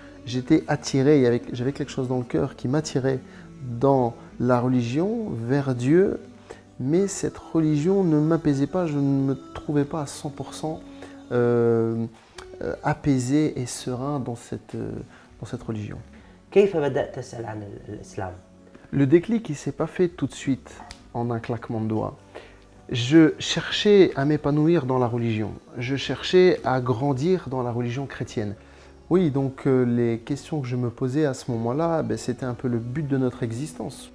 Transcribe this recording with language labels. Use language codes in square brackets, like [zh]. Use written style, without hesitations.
[fr] J'étais attiré, j'avais quelque chose dans le cœur qui m'attirait dans la religion, vers Dieu, mais cette religion ne m'apaisait pas, je ne me trouvais pas à 100% apaisé et serein dans cette religion. [ar] كيف بدأت تسأل عن الإسلام؟ [fr] Le déclic, il ne s'est pas fait tout de suite, en un claquement de doigts. Je cherchais à m'épanouir dans la religion, je cherchais à grandir dans la religion chrétienne. Oui, donc les questions que je me posais à ce moment-là, c'était un peu le but de notre existence.